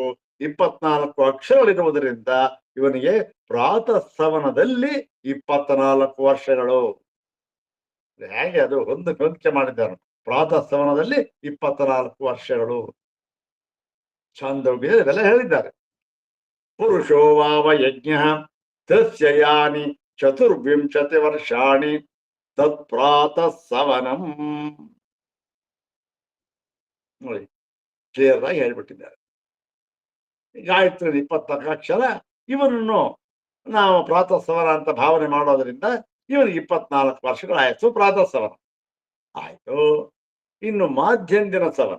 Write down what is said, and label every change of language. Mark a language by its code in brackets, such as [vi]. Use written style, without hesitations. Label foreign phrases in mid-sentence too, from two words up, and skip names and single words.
[kn] 24 ಅಕ್ಷರಗಳಿರುವುದರಿಂದ ಇವನಿಗೆ ಪ್ರಾತಃ ಸವನದಲ್ಲಿ 24 ವರ್ಷಗಳು. ಹೇಗೆ ಅದು ಹೊಂದಿಕೆ ಮಾಡಿದ್ದಾರೆ. ಪ್ರಾತಃ ಸವನದಲ್ಲಿ 24 ವರ್ಷಗಳು. ಛಾಂದೋಗ್ಯ ಇದೆಲ್ಲ ಹೇಳಿದ್ದಾರೆ. [sa] ಪುರುಷೋ ವಾವ ಯಜ್ಞ ತಸ್ಯ ಯಾನಿ 24 ವರ್ಷಾಣಿ ತತ್ ಪ್ರಾತಃ ಸವನಂ. [kn] ನೋಡಿ, ಕ್ಲಿಯರ್ ಆಗಿ ಹೇಳ್ಬಿಟ್ಟಿದ್ದಾರೆ. ಗಾಯತ್ರಿ 24 ಅಕ್ಷರ, ಇವನನ್ನು ನಾವು ಪ್ರಾತಃ ಸವನ ಅಂತ ಭಾವನೆ ಮಾಡೋದ್ರಿಂದ ಇವನಿಗೆ 24 ವರ್ಷಗಳಾಯ್ತು. ಪ್ರಾತಃ ಸವನ ಆಯ್ತು. ಇನ್ನು ಮಾಧ್ಯಂದಿನ ಸವನ.